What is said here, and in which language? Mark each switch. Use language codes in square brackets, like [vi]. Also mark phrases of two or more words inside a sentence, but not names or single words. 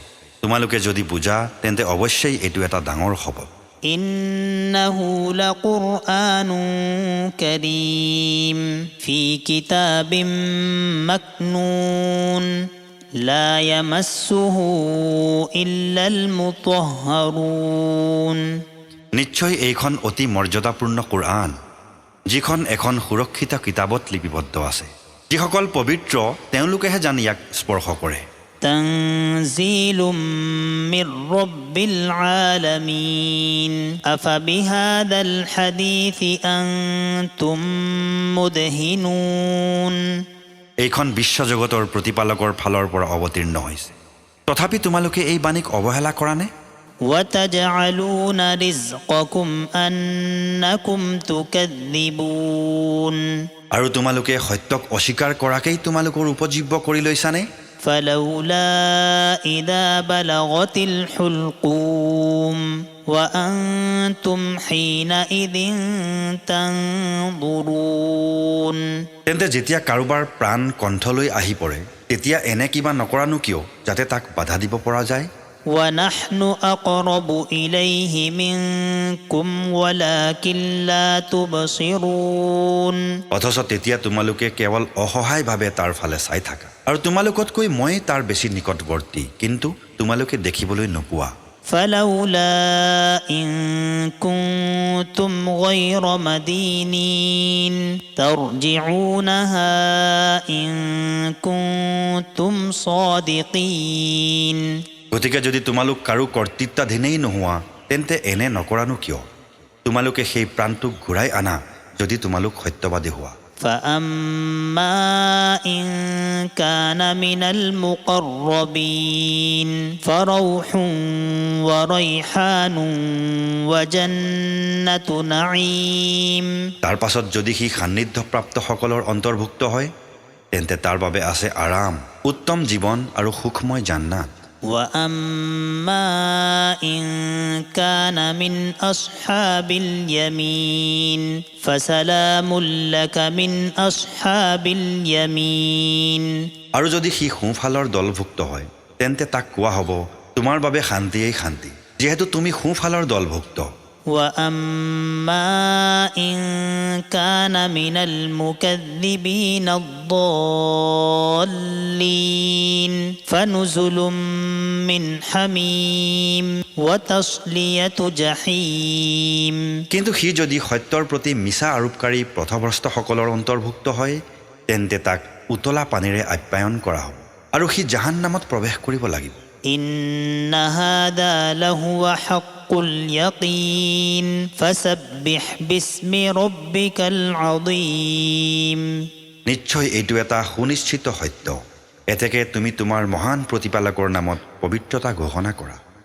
[as] তোমালোকে যদি বুজা তেন্তে অৱশ্যেই এইটো এটা ডাঙৰ শপত. [ar] إنه لقرآن كريم في كتاب مكنون لا يمسه إلا المطهرون [as] নিশ্চয় এইখন অতি মৰ্যাদাপূৰ্ণ কোৰআন, যিখন এখন সুৰক্ষিত কিতাপত লিপিবদ্ধ আছে. যিসকল পবিত্ৰ তেওঁলোকেহে জানি ইয়াক স্পৰ্শ কৰে. [ar] تنزيل من رب العالمين أفبهذا الحديث أنتم مدهنون [as] এইখন বিশ্বজগতৰ প্ৰতিপালকৰ ফালৰ পৰা অৱতীৰ্ণ হৈছে, তথাপি তোমালোকে এই বাণীক অৱহেলা কৰা নে? [ar] وتجعلون رزقكم أنكم تكذبون [as] আৰু তোমালোকে সত্যক অস্বীকাৰ কৰাকেই তোমালোকৰ উপজীব্য কৰি লৈছানে? [ar] فلولا إذا بلغت الحلقوم وأنتم حينئذ تنظرون [as] তেন্তে যেতিয়া কাৰোবাৰ প্ৰাণ কণ্ঠলৈ আহি পৰে তেতিয়া এনে কিবা নকৰানো কিয় যাতে তাক বাধা দিব পৰা যায়? [ar] ونحن أقرب إليه منكم ولكن لا تبصرون [as] অথচ তেতিয়া তোমালোকে কেৱল অসহায়ভাৱে তাৰ ফালে চাই থাকা, আৰু তোমালোকতকৈ মই তাৰ বেছি নিকটৱৰ্তী, কিন্তু তোমালোকে দেখিবলৈ নোপোৱা. [ar] فلولا إن كنتم غير مدينين ترجعونها إن كنتم صادقين [as] গতিকে যদি তোমালোক কাৰো কৰ্তৃত্বাধীনেই নোহোৱা তেন্তে এনে নকৰানো কিয়? তোমালোকে সেই প্ৰাণটোক ঘূৰাই আনা যদি তোমালোক সত্যবাদী হোৱা. [ar] فأما إن كان من المقربين فروح وريحان وجنة نعيم [as] তাৰ পাছত যদি সি সান্নিধ্যপ্ৰাপ্তসকলৰ অন্তৰ্ভুক্ত হয় তেন্তে তাৰ বাবে আছে আৰাম, উত্তম জীৱন আৰু সুখময় জান্নাত. [ar] وأما إن كان من أصحاب اليمين فسلام لك من أصحاب اليمين [as] আৰু যদি সি সোঁফালৰ দলভুক্ত হয় তেন্তে তাক কোৱা হ'ব তোমাৰ বাবে শান্তিয়েই শান্তি, যিহেতু তুমি সোঁফালৰ দলভুক্ত. [ar] وأما إن كان من المكذبين الضالين فنزل من حميم وتصلية جحيم [as] কিন্তু সি যদি সত্যৰ প্ৰতি মিছা আৰোপকাৰী পথভ্ৰষ্টসকলৰ অন্তৰ্ভুক্ত হয় তেন্তে তাক উতলা পানীৰে আপ্যায়ন কৰা হ'ব আৰু সি জাহান্নামত প্ৰৱেশ কৰিব লাগিব. [ar] إن هذا لهو حق اليقين فسبح باسم ربك العظيم [as] নিশ্চয় এইটো এটা সুনিশ্চিত সত্য, এতেকে তুমি তোমাৰ মহান প্ৰতিপালকৰ নামত পবিত্ৰতা ঘোষণা কৰা